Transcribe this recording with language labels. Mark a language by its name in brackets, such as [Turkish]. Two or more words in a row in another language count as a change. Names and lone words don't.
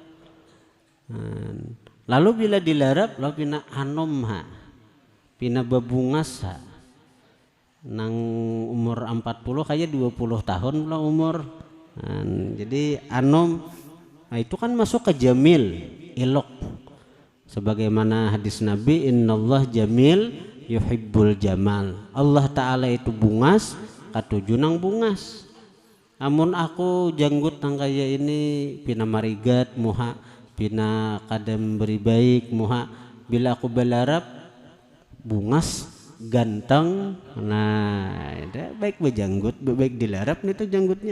[Banjar] Lalu bila dilarap, lalu pina anom ha, pina babungas ha. Nang umur 40 kayak 20 tahun lah umur. Jadi anom, nah itu kan masuk ke jamil, elok. [Arabic] Sebagaimana hadis Nabi, إن الله جميل يحب الجمال. [Banjar] Allah Ta'ala itu bungas, katuju nang bungas. Amun aku janggut nang kaya ini pina marigat muha, pina kadang beri baik muha, bila aku belarap bungas ganteng, nah baik bejanggut, baik dilarap itu janggutnya.